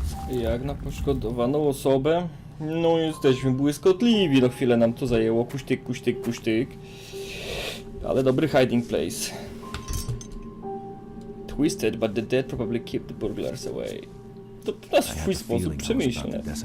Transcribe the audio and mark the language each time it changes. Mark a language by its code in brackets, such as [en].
[pl] Jak na poszkodowaną osobę? No jesteśmy błyskotliwi, no chwilę nam to zajęło, kuśtyk. Ale dobry [en] hiding place. Twisted, but the dead probably keep the burglars away. [pl] To na swój sposób przemyślne.